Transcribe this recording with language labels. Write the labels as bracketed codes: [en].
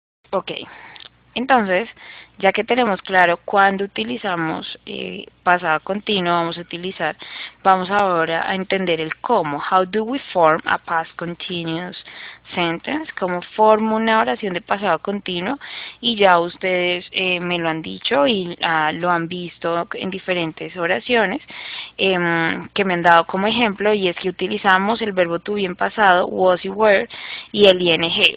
[es] Ok. Entonces, ya que tenemos claro cuándo utilizamos pasado continuo, vamos ahora a entender el cómo. [en] How do we form a past continuous sentence? [es] ¿Cómo formo una oración de pasado continuo? Y ya ustedes me lo han dicho y lo han visto en diferentes oraciones que me han dado como ejemplo, y es que utilizamos el verbo to be en pasado, was y were, y el ing.